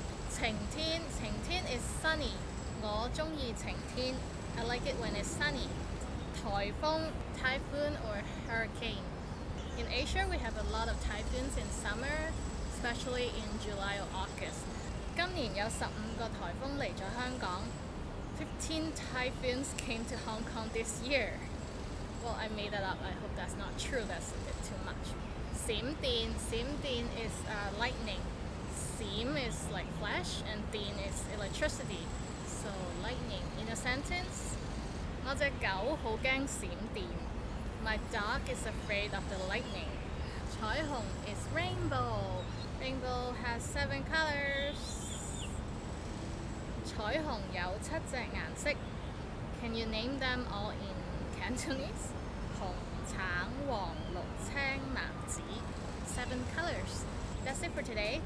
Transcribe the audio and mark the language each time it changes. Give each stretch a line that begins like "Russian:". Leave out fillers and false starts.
English: 晴天 is sunny.
Cantonese: 我鍾意晴天.
English: I like it when it's sunny. 颱風 typhoon or hurricane. In Asia we have a lot of typhoons in summer, especially in July or August.
Cantonese: 今年有15個颱風嚟咗香港.
English: 15 typhoons came to Hong Kong this year. Well, I made that up. I hope that's not true. That's a bit too much. 閃電 is lightning. 閃 is like flash and 電 is electricity. So lightning. In a sentence,
Cantonese: 我隻狗好驚閃電.
English: My dog is afraid of the lightning. 彩虹 is rainbow. Rainbow has 7 colors.
Cantonese: 彩虹有7隻顏色.
English: Can you name them all in Cantonese?
Cantonese: 紅、橙、黃、綠、青、藍、紫.
English: 7 colors. That's it for today.